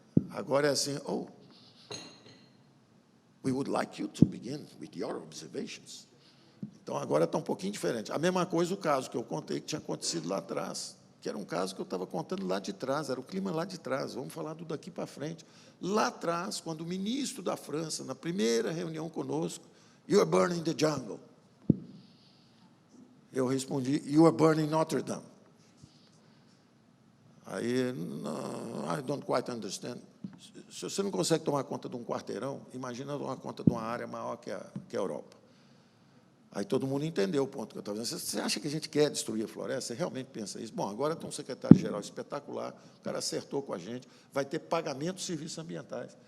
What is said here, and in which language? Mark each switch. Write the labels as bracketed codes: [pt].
[pt] Agora é assim, [en] we would like you to begin with your observations. [pt] Então, agora está um pouquinho diferente. A mesma coisa o caso que eu contei que tinha acontecido lá atrás, que era um caso que eu estava contando lá de trás, era o clima lá de trás, vamos falar do daqui para frente. Lá atrás, quando o ministro da França, na primeira reunião conosco, [en] you are burning the jungle. [pt] Eu respondi, [en] you are burning Notre Dame. Aí, I don't quite understand. [pt] Se você não consegue tomar conta de um quarteirão, imagina tomar conta de uma área maior que a Europa. Aí todo mundo entendeu o ponto que eu estava dizendo. Você acha que a gente quer destruir a floresta? Você realmente pensa isso? Bom, agora tem um secretário-geral espetacular, o cara acertou com a gente, vai ter pagamento de serviços ambientais.